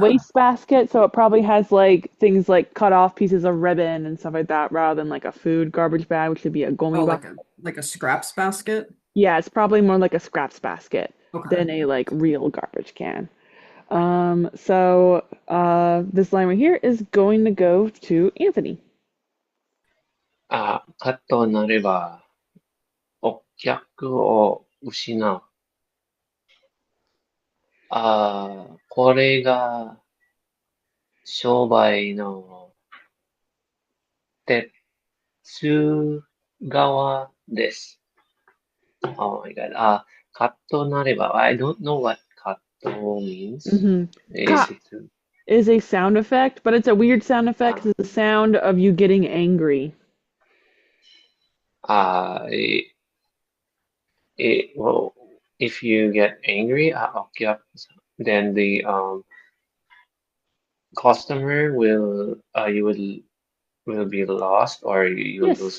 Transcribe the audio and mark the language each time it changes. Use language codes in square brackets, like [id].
[en] waste basket, so it probably has like things like cut off pieces of ribbon and stuff like that rather than like a food garbage bag, which would be a Oh, gomi bag. like a scraps basket? Yeah, it's probably more like a scraps basket Okay. than a like real garbage can. This line right here is going to go to Anthony. [ja] カッとなれば、お客を失う。これが商売の鉄側です。 [en] Oh my God. [ja] Katto nareba. [en] I don't know what katto means. Hmm. Is Ka it? is a sound effect, but it's a weird sound effect 'cause it's the sound of you getting angry. Uh, it, well, if you get angry, okay, then the customer you will be lost or you will lose